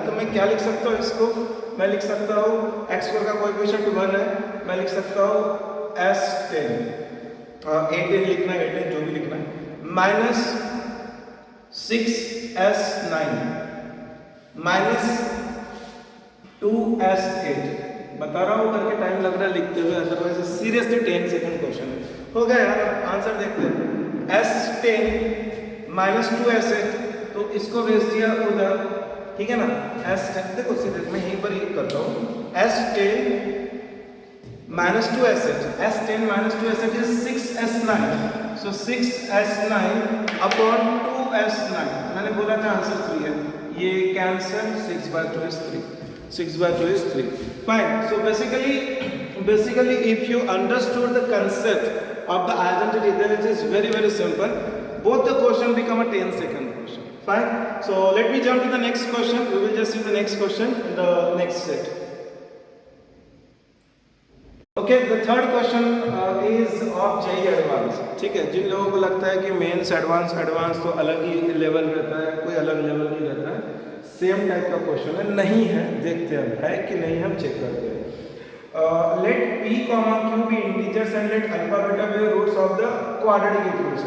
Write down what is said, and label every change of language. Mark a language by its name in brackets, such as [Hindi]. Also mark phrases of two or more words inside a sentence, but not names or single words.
[Hindi] तो मैं क्या लिख सकता हूँ इसको, मैं लिख सकता हूँ x² का कोएफिशिएंट 1 है, मैं लिख सकता हूँ S10, 18 लिखना है, 18 जो भी लिखना है, माइनस 6s9 माइनस 2s8, बता रहा हूँ करके टाइम लग रहा है लिखते हुए, [English] otherwise seriously [Hindi] 10 [English] second question [Hindi] है। हो गया यार, आंसर देखते हैं। s10 माइनस 2s8, तो इसको भेज दिया उधर, ठीक है ना, s10 देखो सीधे मैं यहीं पर ही करता हूँ, [English] s10 minus 2s8, s10 minus 2s8 is 6s9, so 6s9 upon 2s9, [Hindi] मैंने बोला था आंसर 3 है, ये कैंसल, [English] 6/2 is 3, 6/2 is 3, fine. So basically if you understood the concept of the identity, then it is very simple. Both the question become a 10-second question, fine. So let me jump to the next question. We will just see the next question in the next set. okay, the third question is of JEE Advanced. [Hindi] ठीक है, जिन लोगों को लगता है कि मेंस एडवांस तो अलग ही लेवल रहता है, कोई अलग लेवल नहीं रहता है, [English] same type [Hindi] का क्वेश्चन है, नहीं है, देखते हैं है कि नहीं, हम चेक करते हैं। [English] let p, q be integers and let alpha beta be roots of the quadratic equation.